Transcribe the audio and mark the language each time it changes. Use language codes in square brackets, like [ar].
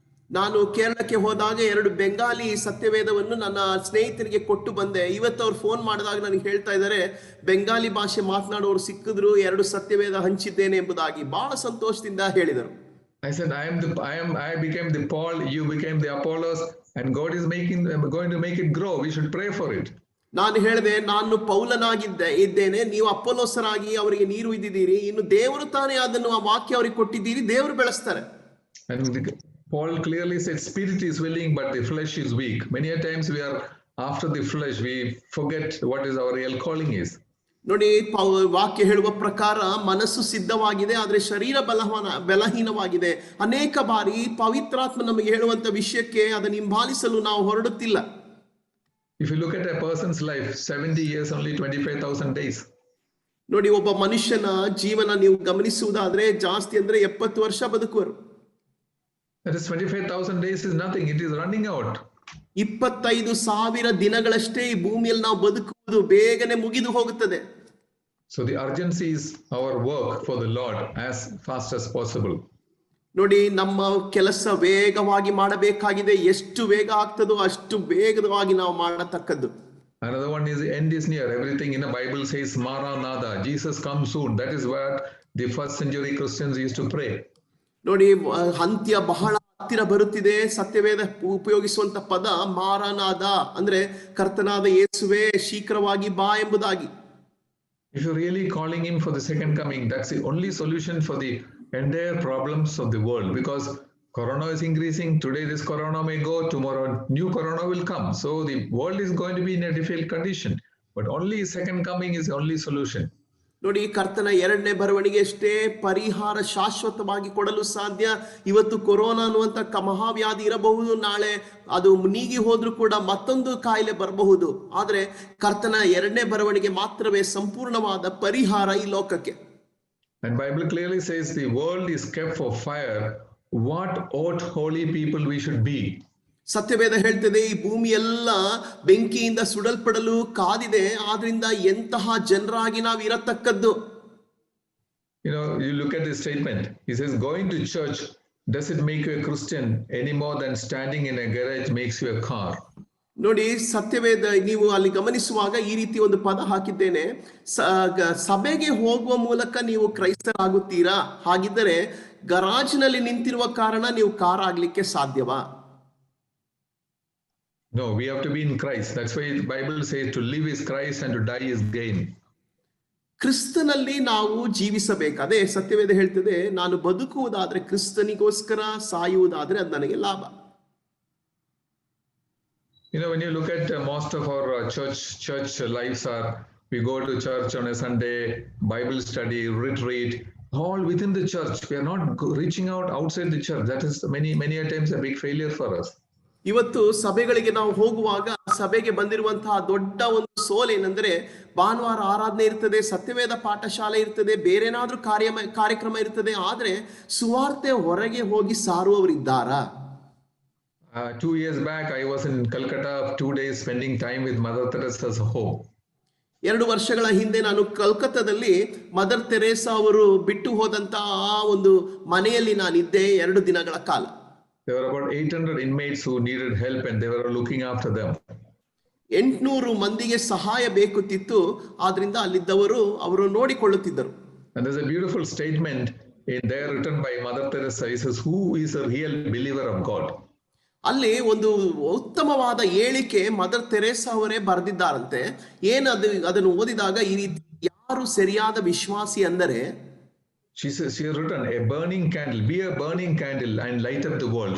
[kn] ನಾನು ಕೇರಳಕ್ಕೆ ಹೋದಾಗ 2 ಬೆಂಗಾಲಿ ಸತ್ಯವೇದವನ್ನು ನನ್ನ ಸ್ನೇಹಿತರಿಗೆ ಕೊಟ್ಟು ಬಂದೆ. ಇವತ್ತು ಅವ್ರು ಫೋನ್ ಮಾಡಿದಾಗ ನನಗೆ ಹೇಳ್ತಾ ಇದ್ದಾರೆ, ಬೆಂಗಾಲಿ ಭಾಷೆ ಮಾತನಾಡೋರು ಸಿಕ್ಕಿದ್ರು, 2 ಸತ್ಯವೇದ ಹಂಚಿದ್ದೇನೆ ಎಂಬುದಾಗಿ ಬಹಳ ಸಂತೋಷದಿಂದ ಹೇಳಿದರು. [en] I said, I became the Paul, you became the Apollos, and God is going to make it grow. We should pray for it. [kn] ನಾನು ಹೇಳಿದೆ, ನಾನು ಇದ್ದೇನೆ, ನೀವು ಅಪೊಲ್ಲೋಸರಾಗಿ ಅವರಿಗೆ ನೀರು ಇದ್ದಿದ್ದೀರಿ, ಇನ್ನು ದೇವರು ತಾನೇ ಅದನ್ನು ಆ ವಾಕ್ಯ ಅವರಿಗೆ ಕೊಟ್ಟಿದ್ದೀರಿ, ದೇವರು ಬೆಳೆಸ್ತಾರೆ. [en] And Paul clearly said, spirit is willing but the flesh is weak. Many a times we are after the flesh, we forget what is our real calling is. [kn] ನೋಡಿ, ವಾಕ್ಯ ಹೇಳುವ ಪ್ರಕಾರ ಮನಸ್ಸು ಸಿದ್ಧವಾಗಿದೆ, ಆದ್ರೆ ಶರೀರ ಬಲಹೀನವಾಗಿದೆ. ಅನೇಕ ಬಾರಿ ಪವಿತ್ರಾತ್ಮ ನಮಗೆ ಹೇಳುವಂತ ವಿಷಯಕ್ಕೆ ಅದನ್ನು ಹಿಂಬಾಲಿಸಲು ನಾವು ಹೊರಡುತ್ತಿಲ್ಲ. [en] If you look at a person's life, 70 years, only 25,000 days. [kn] ನೋಡಿ, ಒಬ್ಬ ಮನುಷ್ಯನ ಜೀವನ ನೀವು ಗಮನಿಸುವುದಾದ್ರೆ ಜಾಸ್ತಿ ಅಂದ್ರೆ 70 ವರ್ಷ ಬದುಕುವರು. [en] That is 25,000 days is nothing. It is running out. [kn] 25,000 ದಿನಗಳಷ್ಟೇ ಈ ಭೂಮಿಯಲ್ಲಿ ನಾವು ಬದುಕುವುದು, ಬೇಗನೆ ಮುಗಿದು ಹೋಗುತ್ತದೆ. [en] So the urgency is our work for the Lord as fast as possible. [kn] ನೋಡಿ, ನಮ್ಮ ಕೆಲಸ ವೇಗವಾಗಿ ಮಾಡಬೇಕಾಗಿದೆ. ಎಷ್ಟು ವೇಗ ಆಗ್ತದೋ ಅಷ್ಟು ವೇಗವಾಗಿ ನಾವು ಮಾಡತಕ್ಕದ್ದು. [en] Another one is the end is near. Everything in the Bible says Maranatha, Jesus come soon. That is what the first century Christians used to pray. [kn] ನೋಡಿ, ಅಂತ್ಯ ಬಹಳ ಹತ್ತಿರ ಬರುತ್ತಿದೆ. ಸತ್ಯವೇದ ಉಪಯೋಗಿಸುವಂತ ಪದ ಮಾರನಾದ, ಅಂದ್ರೆ ಕರ್ತನಾದ ಯೇಸುವೆ ಶೀಘ್ರವಾಗಿ ಬಾ ಎಂಬುದಾಗಿ. [en] If you're really calling him for the second coming, that's the only solution for the entire problems of the world, because corona is increasing. Today this corona may go, tomorrow new corona will come. So the world is going to be in a difficult condition, but only second coming is the only solution. [kn] ನೋಡಿ, ಕರ್ತನ 2ನೇ ಬರವಣಿಗೆ ಅಷ್ಟೇ ಪರಿಹಾರ ಶಾಶ್ವತವಾಗಿ ಕೊಡಲು ಸಾಧ್ಯ. ಇವತ್ತು ಕೊರೋನಾ ಅನ್ನುವಂತ ಮಹಾವ್ಯಾಧಿ ಇರಬಹುದು, ನಾಳೆ ಅದು ನೀಗಿ ಹೋದ್ರೂ ಕೂಡ ಮತ್ತೊಂದು ಕಾಯಿಲೆ ಬರಬಹುದು. ಆದ್ರೆ ಕರ್ತನ 2ನೇ ಬರವಣಿಗೆ ಮಾತ್ರವೇ ಸಂಪೂರ್ಣವಾದ ಪರಿಹಾರ ಈ ಲೋಕಕ್ಕೆ. [en] And Bible clearly says the world is kept for fire. What ought holy people we should be? [kn] ಸತ್ಯವೇದ ಹೇಳ್ತದೆ ಈ ಭೂಮಿ ಎಲ್ಲ ಬೆಂಕಿಯಿಂದ ಸುಡಲ್ಪಡಲು ಕಾದಿದೆ, ಆದ್ರಿಂದ ಎಂತಹ ಜನರಾಗಿ ನಾವು ಇರತಕ್ಕದ್ದು. [en] You know, you look at this statement. He says, going to church doesn't make you a Christian any more than standing in a garage makes you a car. [kn] ನೋಡಿ, ಸತ್ಯವೇದ ನೀವು ಅಲ್ಲಿ ಗಮನಿಸುವಾಗ ಈ ರೀತಿ ಒಂದು ಪದ ಹಾಕಿದ್ದೇನೆ, ಸಭೆಗೆ ಹೋಗುವ ಮೂಲಕ ನೀವು ಕ್ರೈಸ್ತರಾಗುತ್ತೀರಾ, ಹಾಗಿದ್ದರೆ ಗರಾಜ್ನಲ್ಲಿ ನಿಂತಿರುವ ಕಾರಣ ನೀವು ಕಾರ್ ಆಗ್ಲಿಕ್ಕೆ ಸಾಧ್ಯವಾ? [en] No, we have to be in Christ. That's why the Bible says to live is Christ and to die is gain. [kn] ಕ್ರಿಸ್ತನಲ್ಲಿ ನಾವು ಜೀವಿಸಬೇಕು. ಅದೇ ಸತ್ಯವೇದ ಹೇಳ್ತದೆ, ನಾನು ಬದುಕುವುದಾದ್ರೆ ಕ್ರಿಸ್ತನಿಗೋಸ್ಕರ, ಸಾಯುವುದಾದ್ರೆ ಅದು ನನಗೆ ಲಾಭ. [en] You know, when you look at most of our church lives are, we go to church on a Sunday, Bible study, retreat, all within the church. We are not reaching out outside the church. That is many a times a big failure for us. [kn] ಇವತ್ತು ಸಭೆಗಳಿಗೆ ನಾವು ಹೋಗುವಾಗ ಸಭೆಗೆ ಬಂದಿರುವಂತಹ ದೊಡ್ಡ ಒಂದು ಸೋಲೇನೆಂದರೆ, ಭಾನುವಾರ ಆರಾಧನೆ ಇರ್ತದೆ, ಸತ್ಯವೇದ ಪಾಠಶಾಲೆ ಇರ್ತದೆ, ಬೇರೆನಾದ್ರೂ ಕಾರ್ಯಕ್ರಮ ಇರ್ತದೆ, ಆದ್ರೆ ಸುವಾರ್ತೆ ಹೊರಗೆ ಹೋಗಿ ಸಾರುವವರಿದ್ದಾರಾ? [en] 2 years back, I was in Calcutta 2 days spending time with Mother Teresa's home. [kn] 2 ವರ್ಷಗಳ ಹಿಂದೆ ನಾನು ಕಲ್ಕತ್ತಾದಲ್ಲಿ ಮದರ್ ತೆರೇಸಾ ಅವರು ಬಿಟ್ಟು ಹೋದಂತಹ ಆ ಒಂದು ಮನೆಯಲ್ಲಿ ನಾನಿದ್ದೆ 2 ದಿನಗಳ ಕಾಲ. [en] There were about 800 inmates who needed help and they were looking after them. [kn] 800 ಮಂದಿಗೆ ಸಹಾಯ ಬೇಕುತ್ತಿತ್ತು, ಆದ್ರಿಂದ ಅಲ್ಲಿದ್ದವರು ಅವರು ನೋಡಿಕೊಳ್ಳುತ್ತಿದ್ದರು. [en] And there's a beautiful statement in there written by Mother Teresa. It says, who is a real believer of God? [kn] ಅಲ್ಲಿ ಒಂದು ಉತ್ತಮವಾದ ಹೇಳಿಕೆ mother Teresa ಅವರೇ ಬರೆದಿದ್ದಾರಂತೆ. ಅದನ್ನು ಓದಿದಾಗ ಈ ರೀತಿ, ಯಾರು ಸರಿಯಾದ ವಿಶ್ವಾಸಿ ಅಂದರೆ, [en] she has written, a burning candle, be a burning candle and light up the world.